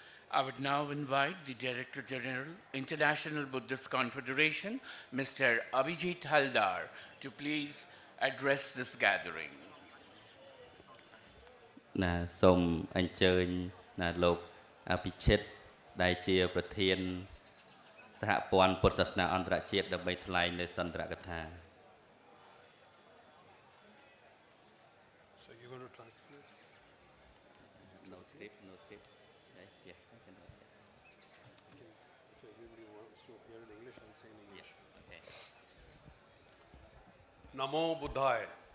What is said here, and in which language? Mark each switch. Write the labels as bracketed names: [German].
[English] I would now invite the Director General, International Buddhist Confederation, Mr. Abhijit Haldar, to please address this gathering. [Khmer] សូមអញ្ជើញលោកអភិជិតដែលជាប្រធានសហព័ន្ធពុទ្ធសាសនាអន្តរជាតិដើម្បីថ្លែងនៅសន្ទរកថា [English] So you're going to translate? No script, no script. Yes, I can do it. If everybody wants to hear in English, I'll say in English. Yes, okay. Namo Buddhaya.